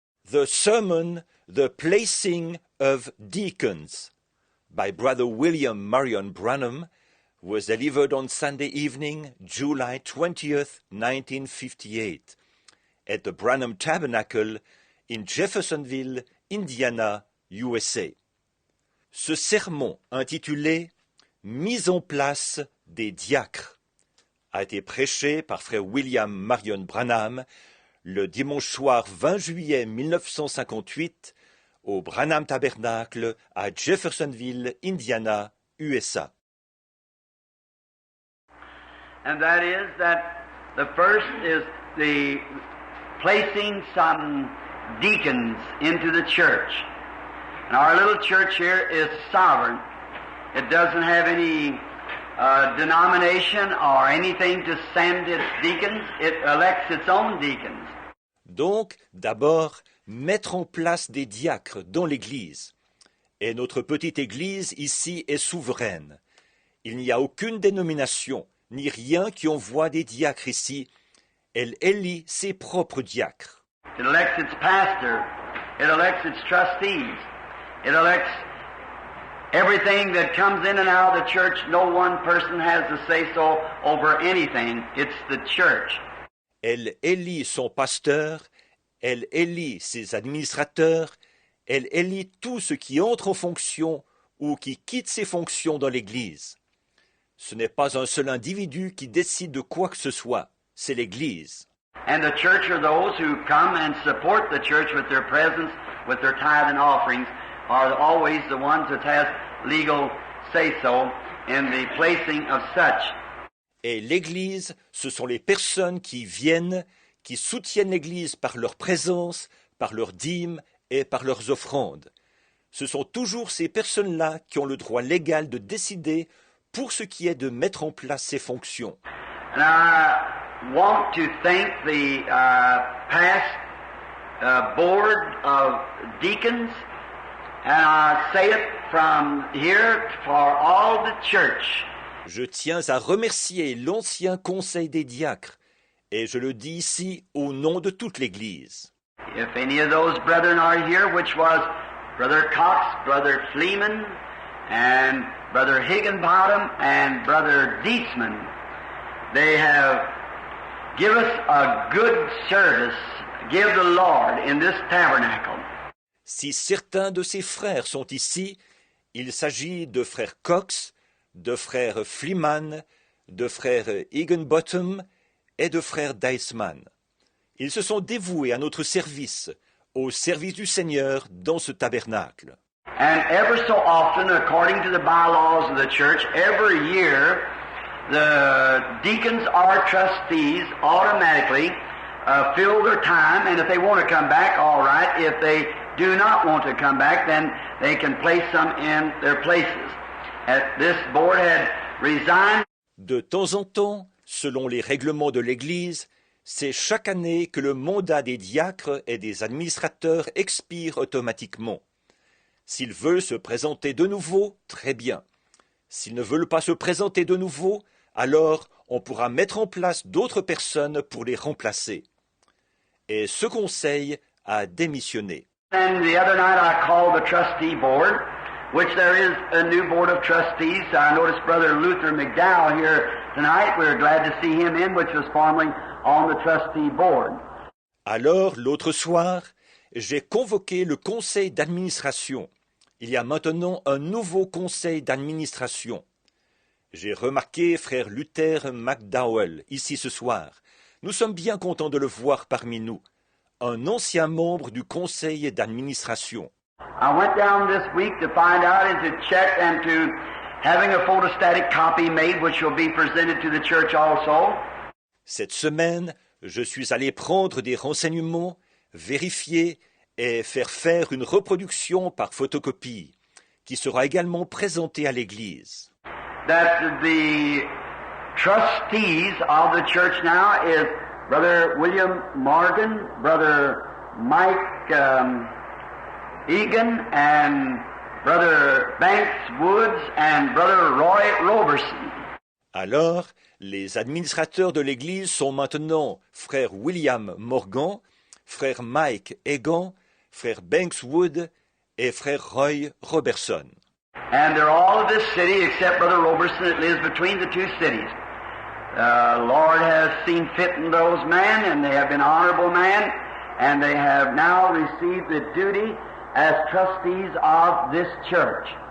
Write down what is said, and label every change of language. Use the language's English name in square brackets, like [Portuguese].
[English] The sermon, The Placing of Deacons, by Brother William Marion Branham, was delivered on Sunday evening, July 20th, 1958, at the Branham Tabernacle in Jeffersonville, Indiana, USA. [French] Ce sermon intitulé « Mise en place des diacres » a été prêché par frère William Marion Branham le dimanche soir 20 juillet 1958 au Branham Tabernacle à Jeffersonville, Indiana, USA. [English] And that is that the first is the placing some deacons into the church. And our little church here is sovereign. It doesn't have any denomination or anything to send its deacons. It elects its own deacons. [French] Donc, d'abord, mettre en place des diacres dans l'Église. Et notre petite Église ici est souveraine. Il n'y a aucune dénomination, ni rien qui envoie des diacres ici. Elle élit ses propres diacres. [English] It elects its pastor. It elects its trustees. It elects everything that comes in and out of the church. No one person has to say so over anything. It's the church. [French] Elle élit son pasteur, elle élit ses administrateurs, elle élit tout ce qui entre en fonction ou qui quitte ses fonctions dans l'Église. Ce n'est pas un seul individu qui décide de quoi que ce soit, c'est l'Église. [English] And the church are those who come and support the church with their presence, with their tithe and offerings, are always the ones that has legal say-so in the placing of such. [French] Et l'Église, ce sont les personnes qui viennent, qui soutiennent l'Église par leur présence, par leurs dîmes et par leurs offrandes. Ce sont toujours ces personnes-là qui ont le droit légal de décider pour ce qui est de mettre en place ces fonctions. [English] And I want to thank the past board of deacons, and I say it from here for all the church. [French] Je tiens à remercier l'ancien conseil des diacres, et je le dis ici au nom de toute l'Église. [English] If any of those brethren are here, which was Brother Cox, Brother Fleeman, and Brother Higginbottom, and Brother Dietzman, they have given us a good service, give the Lord in this tabernacle. [French] Si certains de ces frères sont ici, il s'agit de frère Cox, de frère Fleeman, de frère Higginbottom et de frère Dietzman. Ils se sont dévoués à notre service, au service du Seigneur dans ce tabernacle. [English] And ever so often, according to the bylaws of the church, every year, the deacons or trustees automatically fill their time, and if they want to come back, all right. If they do not want to come back, then they can place some in their places. This board had resigned. [French] De temps en temps, selon les règlements de l'Église, c'est chaque année que le mandat des diacres et des administrateurs expire automatiquement. S'ils veulent se présenter de nouveau, très bien. S'ils ne veulent pas se présenter de nouveau, alors on pourra mettre en place d'autres personnes pour les remplacer. Et ce conseil a démissionné. [English] And the other night I called the trustee board, which there is a new board of trustees. I noticed Brother Luther McDowell here tonight. We were glad to see him in, which was formerly on the trustee board. [French] Alors, l'autre soir, j'ai convoqué le conseil d'administration. Il y a maintenant un nouveau conseil d'administration. J'ai remarqué frère Luther McDowell ici ce soir. Nous sommes bien contents de le voir parmi nous. Un ancien membre du conseil d'administration. [English] I went down this week to find out and to check and to having a photostatic copy made which will be presented to the church also. [French] Cette semaine, je suis allé prendre des renseignements, vérifier et faire une reproduction par photocopie, qui sera également présentée à l'Église. [English] That the trustees of the church now is Brother William Morgan, Brother Mike Egan, and Brother Banks Woods, and Brother Roy Roberson. [French] Alors, les administrateurs de l'Église sont maintenant frère William Morgan, frère Mike Egan, frère Banks Wood et frère Roy Robertson. [English] And they're all of this city except Brother Robertson that lives between the two cities. Lord has seen fit in those men, and they have been honorable men, and they have now received the duty as trustees of this church.